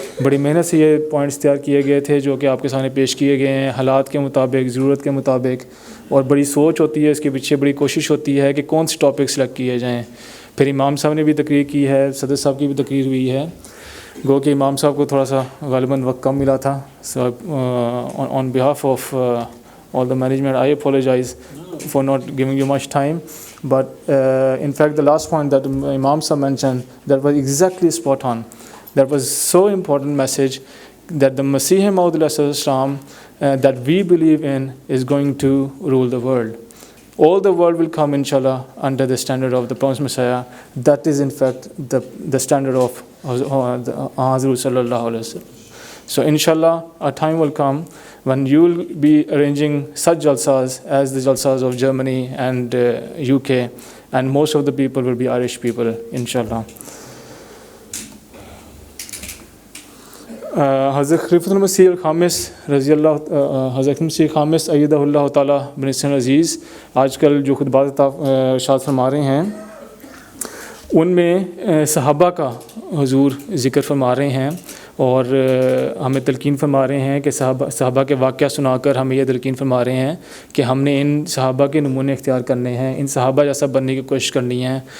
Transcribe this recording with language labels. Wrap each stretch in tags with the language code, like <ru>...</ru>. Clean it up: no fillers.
<ur>بڑی محنت سے یہ پوائنٹس تیار کیے گئے تھے جو کہ آپ کے سامنے پیش کیے گئے ہیں، حالات کے مطابق، ضرورت کے مطابق، اور بڑی سوچ ہوتی ہے اس کے پیچھے، بڑی کوشش ہوتی ہے کہ کون سے ٹاپک سلیکٹ کیے جائیں. پھر امام صاحب نے بھی تقریر کی ہے، صدر صاحب کی بھی تقریر ہوئی ہے. گو کہ امام صاحب کو تھوڑا سا غالباً وقت کم ملا تھا.</ur> <en>So on behalf of all the management, I apologize for not giving you much time. But in fact, the last point that Imam Sahib mentioned, that was exactly spot on. That was so important message that the Masih Maud al-Islam that we believe in is going to rule the world. All the world will come, inshallah, under the standard of the Promised Messiah. That is, in fact, the standard of Hazrat Sallallahu Alaihi Wasallam. So, inshallah, a time will come when you will be arranging such jalsas as the jalsas of Germany and UK, and most of the people will be Irish people, inshallah.</en> <ur>حضرت خلیفۃ المسیح الخامس رضی اللہ حضرت مسیح خامس ایدہ اللہ تعالیٰ بنصر عزیز آج کل جو خطبات ارشاد فرما رہے ہیں ان میں صحابہ کا حضور ذکر فرما رہے ہیں اور ہمیں تلقین فرما رہے ہیں کہ صحابہ کے واقعہ سنا کر ہمیں یہ تلقین فرما رہے ہیں کہ ہم نے ان صحابہ کے نمونے اختیار کرنے ہیں، ان صحابہ جیسا بننے کی کوشش کرنی ہے.</ur>